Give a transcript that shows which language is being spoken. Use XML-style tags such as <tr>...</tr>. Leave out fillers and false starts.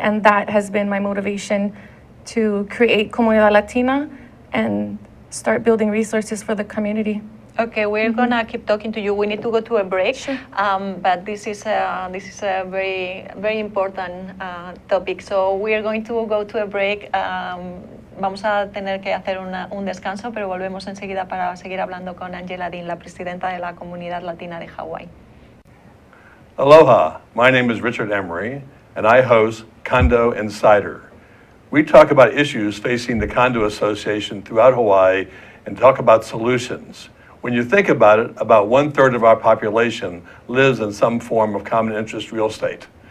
<en>And that has been my motivation to create Comunidad Latina and start building resources for the community. Okay, we're gonna keep talking to you. We need to go to a break, but this is a very, very important topic. So we are going to go to a break.</en> <es>Vamos a tener que hacer un descanso, pero volvemos enseguida para seguir hablando con Angela Dean, la presidenta de la Comunidad Latina de Hawái.</es> <en>Aloha, my name is Richard Emery, and I host Condo Insider. We talk about issues facing the condo association throughout Hawaii and talk about solutions. When you think about it, about 1/3 of our population lives in some form of common interest real estate.</en>